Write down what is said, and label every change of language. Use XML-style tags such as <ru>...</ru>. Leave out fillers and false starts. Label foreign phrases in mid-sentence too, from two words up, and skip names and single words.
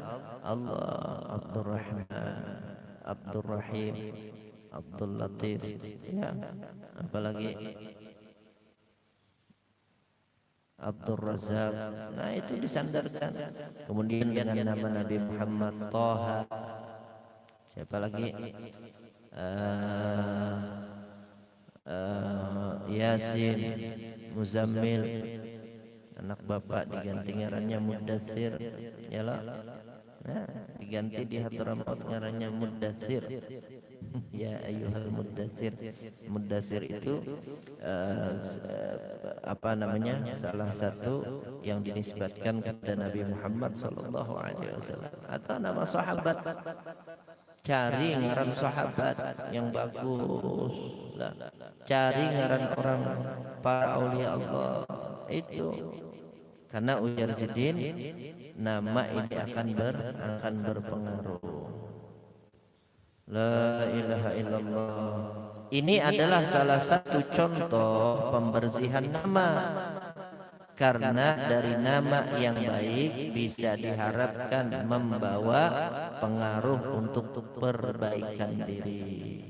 <id>Abdurrahman, Abdurrahim, Abdul Latif, ya, apalagi Abdul Razak. Nah, itu disandarkan. Kemudian dengan nama Nabi Muhammad, Toha, siapa lagi, Yasin, Muzammil.</id> <bjn>Anak bapak diganti ngarannya Mudassir, yalah. Nah, diganti di Hadramaut ngarannya Mudassir.</bjn> <ar>يا أيها المدثر.</ar> <id>Mudassir itu apa namanya, salah satu yang dinisbatkan kepada Nabi Muhammad</id> <ar>صلى الله عليه وسلم.</ar> <bjn>Atau nama sahabat, cari ngaran sahabat yang bagus. Cari ngaran orang para aulia Allah itu.</bjn> <id>Karena ujar Sidin, nama ini akan berpengaruh.</id> <ar>لا إله إلا الله.</ar> <id>Ini adalah salah satu contoh pembersihan nama. Karena dari nama yang baik bisa diharapkan membawa pengaruh untuk perbaikan diri.</id>